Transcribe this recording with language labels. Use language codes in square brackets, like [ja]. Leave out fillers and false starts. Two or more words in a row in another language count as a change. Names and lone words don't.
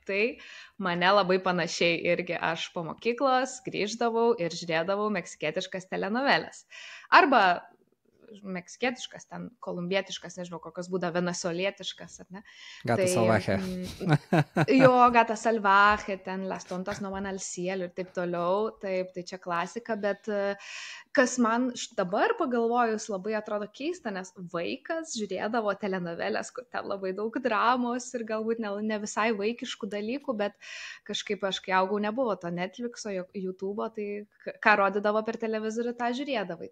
[lt] Tai mane labai panašiai irgi aš po mokyklos grįždavau ir žiūrėdavau meksikietiškas telenovelės. Arba meksikietiškas, ten kolumbietiškas, nežinau, kokios būda, venezuelietiškas, ar ne? Gata salvaje. Jo, Gata salvaje, ten Las tontas no van al cielo ir taip toliau, taip, tai čia klasika, bet kas man dabar pagalvojus labai atrodo keista, nes vaikas žiūrėdavo telenovelės, kur ten labai daug dramos ir galbūt ne visai vaikiškų dalykų, bet kažkaip aš, kai augau, nebuvo to Netflixo, YouTube'o, tai ką rodydavo per televizorių, tą žiūrėdavai.